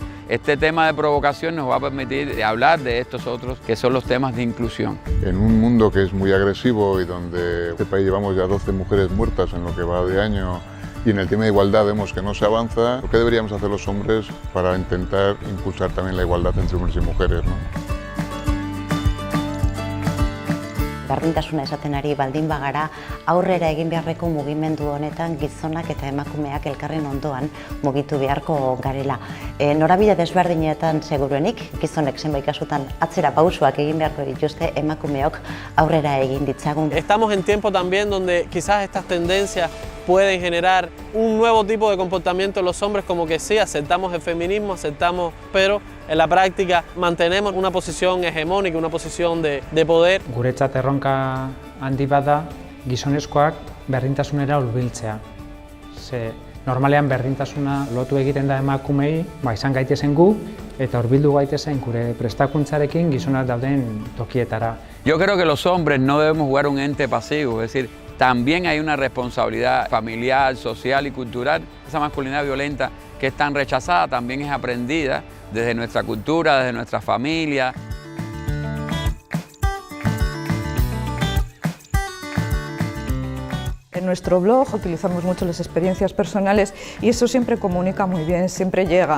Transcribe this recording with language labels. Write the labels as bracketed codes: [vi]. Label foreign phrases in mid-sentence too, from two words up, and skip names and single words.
[es] Este tema de provocación nos va a permitir hablar de estos otros que son los temas de inclusión. En un mundo que es muy agresivo y donde en este país llevamos ya 12 mujeres muertas en lo que va de año y en el tema de igualdad vemos que no se avanza, ¿qué deberíamos hacer los hombres para intentar impulsar también la igualdad entre hombres y mujeres, ¿no? [eu] Berdintasuna esaten ari baldin bagara, aurrera egin beharreko mugimendu honetan gizonak eta emakumeak elkarren ondoan mugitu beharko garela. Norabide desberdinetan seguruenik, gizonek zenbait kasutan atzera pausoak egin beharko dituzte, emakumeok aurrera egin ditzagun. [es] Estamos en tiempo también donde quizás estas tendencias pueden generar un nuevo tipo de comportamiento en los hombres, como que sí, aceptamos el feminismo, pero en la práctica mantenemos una posición hegemónica, una posición de poder. [eu] Guretzat erronka handi bat da gizonezkoak berdintasunera hurbiltzea. Ze normalean berdintasuna lotu egiten da emakumei, izan gaitezen gu eta hurbildu gaitezen gure prestakuntzarekin gizonak dauden tokietara. [es] Yo creo que los hombres no debemos jugar un ente pasivo, es decir, también hay una responsabilidad familiar, social y cultural. Esa masculinidad violenta que es tan rechazada también es aprendida desde nuestra cultura, desde nuestra familia. En nuestro blog utilizamos mucho las experiencias personales y eso siempre comunica muy bien, siempre llega.